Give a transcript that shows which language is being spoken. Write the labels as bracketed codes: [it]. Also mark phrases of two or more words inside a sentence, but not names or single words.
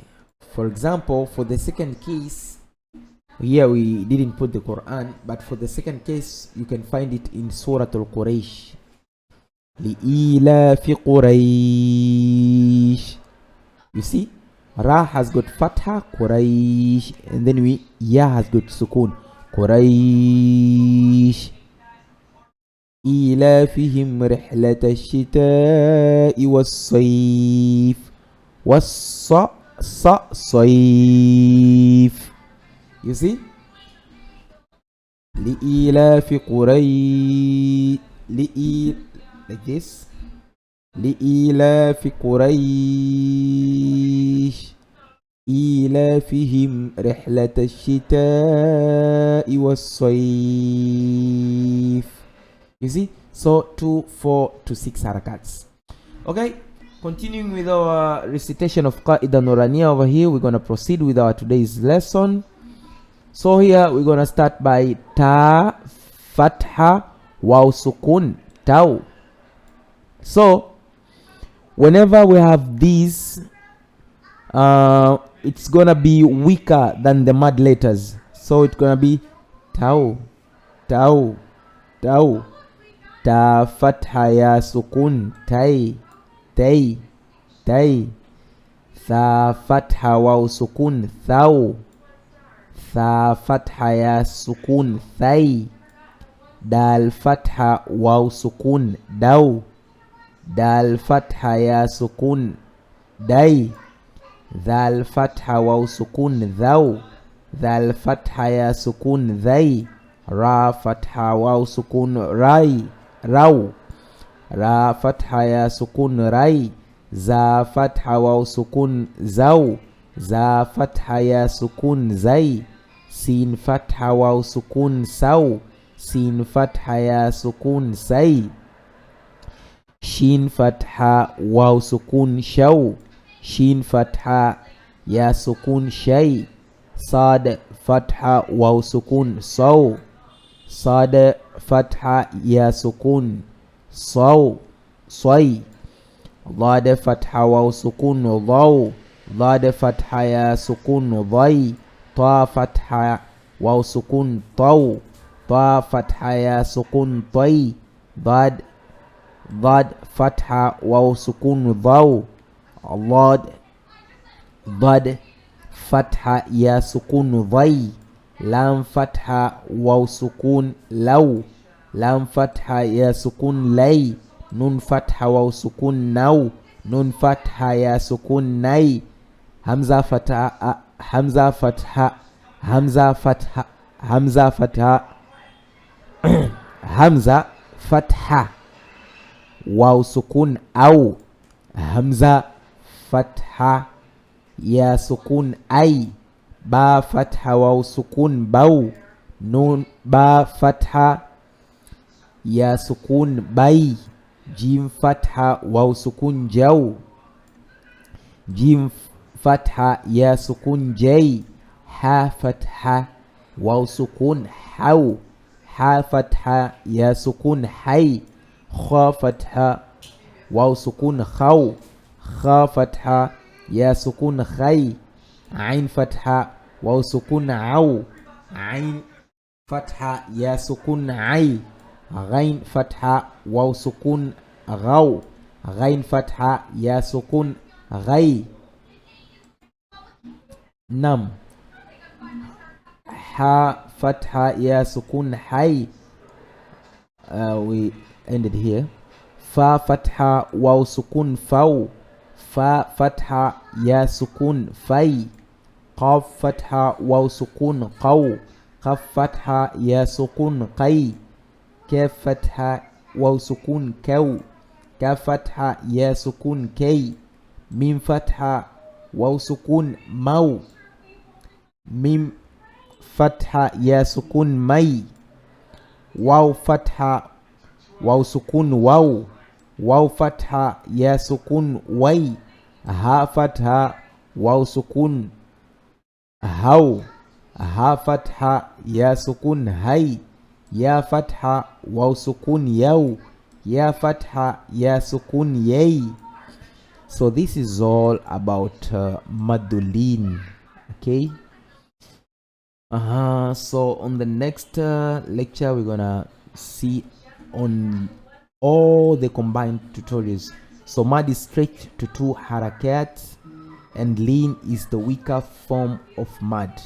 [en] For example, for the second case, here we didn't put the Quran, but for the second case, you can find it in Surah Al-Quraysh. [ar] لِإِيلَافِ قُرَيْشٍ. [en] You see? Ra has got fatha, Quraysh, and then Ya has got sukun, Quraysh. [ar] إِيلَافِهِمْ رِحْلَةَ الشِّتَاءِ وَالصَّيْفِ صَيْفِ. [en] You see? [ar] لِإِيلَافِ قُرَيْشٍ, [en] like this. [ar] لإيلاف قريش إيلافهم رحلة الشتاء والصيف. [en] You see? So 2, 4 to 6 harakats. Okay, continuing with our recitation of Qaaida Nuuraniyya over here, we're gonna proceed with our today's lesson. So here we're gonna start by Ta, Fatha, Waw Sukun, Taw. So whenever we have these, it's gonna be weaker than the mad letters. So it's gonna be Taw, Taw, Taw. Ta fatha ya sukun, Tai, Tai, Tai. Tha fatha waw sukun, Thaw. Tha fatha ya sukun, Thay. Dal fatha waw sukun, Daw. Dal fatha ya sukun, Day. Dal fatha waw sukun, Thaw. Dal fatha ya sukun, Thay. Ra fatha waw sukun, Rai, Raw. Ra fatha ya sukun, Rai. Za fatha waw sukun, Zaw. Za fatha ya sukun, Zay. Sin fatha waw sukun, Saw. Sin fatha ya sukun, Say. Shin fatha waw sukun, Shaw. Shin fatha ya sukun, Shay. Sad fatha waw sukun, Saw. Sad fatha ya sukun, Saw, Say. Dad fatha waw sukun, Dhaw. Dad fatha ya sukun, Dhay. Ta fatha waw sukun, Taw. Ta fatha ya sukun, Tay. Dad fatha waw sukun, Dhaw. Dad fatha ya sukun, Dhay. Lam fatha waw sukun, Law. Lam fatha ya sukun, Lay. Nun fatha waw sukun naw. Nun fatha ya sukun nay. Hamza fatha hamza fatha hamza fatha hamza fatha hamza fatha waw sukun aw. Hamza fatha ya sukun ay. Ba fatha waw sukun baw. Nun ba fatha ya sukun bay. Jim fatha waw sukun jaw. Jim fatha ya sukun jay. Ha fatha waw sukun haw. Ha fatha ya sukun hay. Kha fatha waw sukun khaw. Kha fatha ya sukun khay. Ain fatha waw sukun aw. Ain fatha ya sukun ay. Ghain fatha waw sukun ghaw. Ghain fatha ya sukun ghay. Nam. Ha fatha ya sukun hay. We ended here. Fa fatha waw sukun faw. Fa fatha ya sukun fay. Qaf fatha waw sukun qaw. Qaf fatha ya sukun qay. Kaf fatha waw sukun kaw. Kaf fatha ya sukun kay. Mim fatha waw sukun maw. Mim fatha ya sukun may. Waw fatha waw sukun waw. Waw fatha ya sukun way. Ha fatha waw sukun haw. Ha fatha ya sukun hay. Ya fatha waw sukun yaw. Ya fatha ya sukun yay. So this is all about Madd Leen. Okay. So on the next lecture we're gonna see on all the combined tutorials. So Madd is straight to 2 harakat, and Leen is the weaker form of Madd.